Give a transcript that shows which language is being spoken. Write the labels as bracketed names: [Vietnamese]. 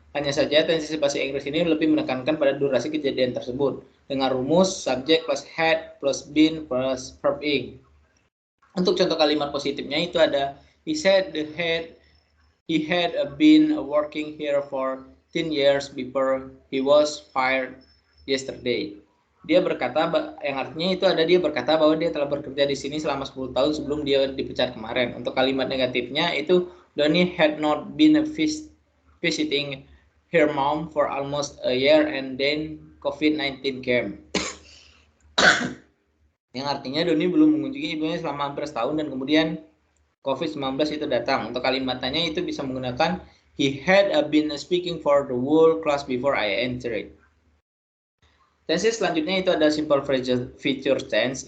[Indonesian] Hanya saja tense bahasa Inggris ini lebih menekankan pada durasi kejadian tersebut dengan rumus subject plus had plus been plus verb ing. Untuk contoh kalimat positifnya itu ada [English] he said he had been working here for 10 years before he was fired yesterday. [Indonesian] Dia berkata, yang artinya itu ada dia berkata bahwa dia telah bekerja di sini selama 10 tahun sebelum dia dipecat kemarin. Untuk kalimat negatifnya itu [English] Donnie had not been visiting her mom for almost a year and then COVID-19 came. [Indonesian] Yang artinya Donnie belum mengunjungi ibunya selama hampir setahun dan kemudian COVID-19 itu datang. Untuk kalimatnya itu bisa menggunakan [English] he had been speaking for the whole class before I entered. [Indonesian] Tenses selanjutnya itu ada simple future tense.